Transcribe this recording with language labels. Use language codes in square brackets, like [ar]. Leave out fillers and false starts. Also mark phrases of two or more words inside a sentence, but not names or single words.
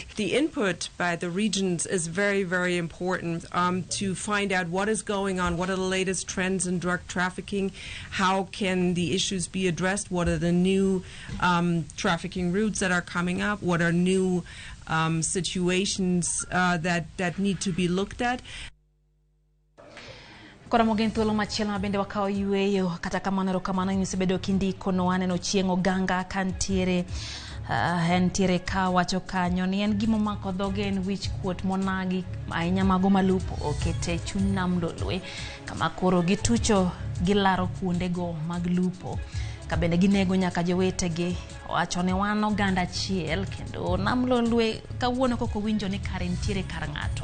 [en] The input by the regions is very, very important to find out what is going on, what are the latest trends in drug trafficking, how can the issues be addressed, what are the new trafficking routes that are coming up, what are new situations that need to be looked at. [luo] Kora mogen thuolo machielo mabende wakao yueyo kata kamano erokamano imisebedo kindiko no aneno chieng' oganga kantiere entiere ka wacho kanyo ni en gimo mako dhoge en wich kuot monagi ahinya mago malupo okete chuny nam Lolwe kama koro gitucho gilaro kuondego mag lupo kabende ginego nyaka jowetegi wacho ne wan oganda achiel kendo nam Lolwe kawuono koko winjo ni kare ntiere kar ng'ato.